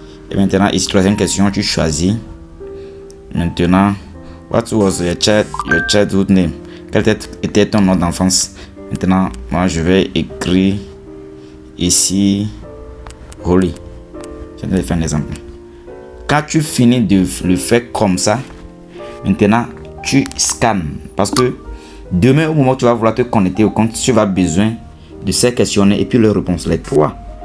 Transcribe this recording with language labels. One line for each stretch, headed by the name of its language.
French: Et maintenant, ici, troisième question, tu choisis.
English: Maintenant, what was your childhood name?
French: Quel était ton nom d'enfance? Maintenant, moi je vais écrire ici Holly. Je vais faire un exemple. Quand tu finis de le faire comme ça, maintenant tu scannes. Parce que demain, au moment où tu vas vouloir te connecter au compte, tu vas besoin de ces questionnaires et puis leurs réponses. Les trois.